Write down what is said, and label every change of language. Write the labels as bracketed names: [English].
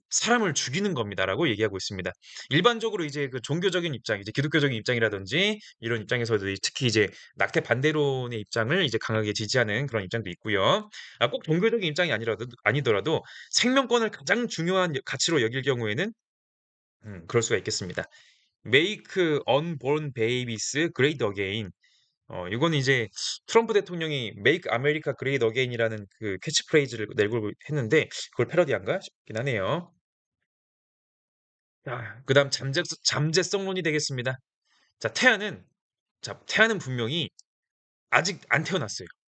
[Korean] 사람을 죽이는 겁니다라고 얘기하고 있습니다. 일반적으로 이제 그 종교적인 입장, 이제 기독교적인 입장이라든지 이런 입장에서도 특히 이제 낙태 반대론의 입장을 이제 강하게 지지하는 그런 입장도 있고요. 꼭 종교적인 입장이 아니더라도 생명권을 가장 중요한 가치로 여길 경우에는 그럴 수가 있겠습니다. [English] Make unborn babies great again. [Korean] 이거는 이제 트럼프 대통령이 [English] Make America Great Again [Korean] 이라는 그 캐치프레이즈를 내걸고 했는데 그걸 패러디한가 싶긴 하네요. 자, 그다음 잠재성론이 되겠습니다. 자, 태아는 분명히 아직 안 태어났어요.